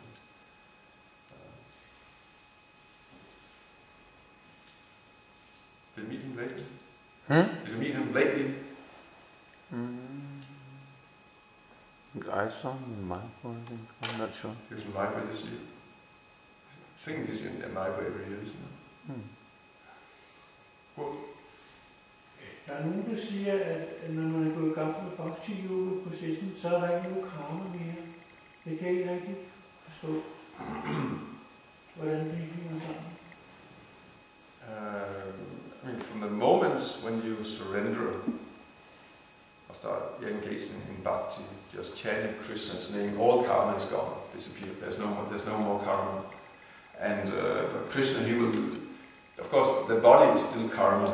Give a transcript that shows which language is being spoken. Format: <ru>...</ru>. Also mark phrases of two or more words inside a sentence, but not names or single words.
<en>Did you meet him lately? Did you meet him lately? I saw him in Mayapur, I think. I'm not sure. He was in Mayapur this year. I think he's in Mayapur every year, isn't he? Well,</en> <da>der nogen, der siger, at når man er gået i gang med bhakti-yoga-processen, så er der ikke noget karma mere. Det kan jeg ikke rigtig forstå, hvordan det hænger sammen.</da> <en>From the moment when you surrender or start engaging in bhakti, just chanting Krishna's name, all karma is gone, disappeared. There's no more karma. And but Krishna, he will, of course, the body is still karma.</en>